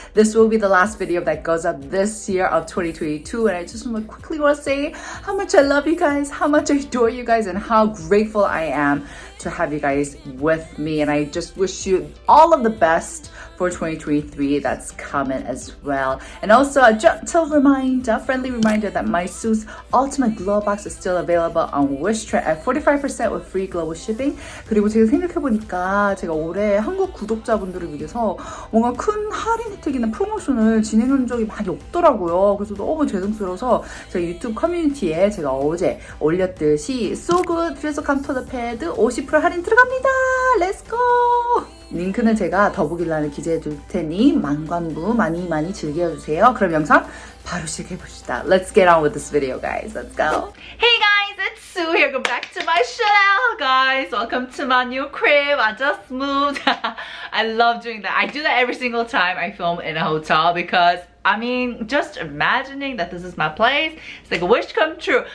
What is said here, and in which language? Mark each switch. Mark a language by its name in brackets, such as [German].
[English] This will be the last video that goes up this year of 2022, and I just quickly want to say how much I love you guys, how much I adore you guys, and how grateful I am to have you guys with me. And I just wish you all of the best for 2023 that's coming as well. And also a gentle reminder, friendly reminder that my Seuss Ultimate Glow Box is still available on Wishtrend at 45% with free global shipping. [Korean] 그리고 제가 생각해보니까 제가 올해 한국 구독자분들을 위해서 뭔가 큰 할인 혜택이나 프로모션을 진행한 적이 많이 없더라고요. 그래서 너무 죄송스러워서 제가 유튜브 커뮤니티에 제가 어제 올렸듯이 So Good 필수 컴퓨터 패드 50% 할인 들어갑니다. [English] Let's go! [Korean] 링크는 제가 더보기란에 기재해 둘 테니 만관부 많이 즐겨주세요. 그럼 영상 바로 시작해봅시다. [English] Let's get on with this video, guys. Let's go. Hey guys, it's Sue here. Welcome back to my channel, guys. Welcome to my new crib. I just moved. I love doing that. I do that every single time I film in a hotel because I mean, just imagining that this is my place, it's like a wish come true.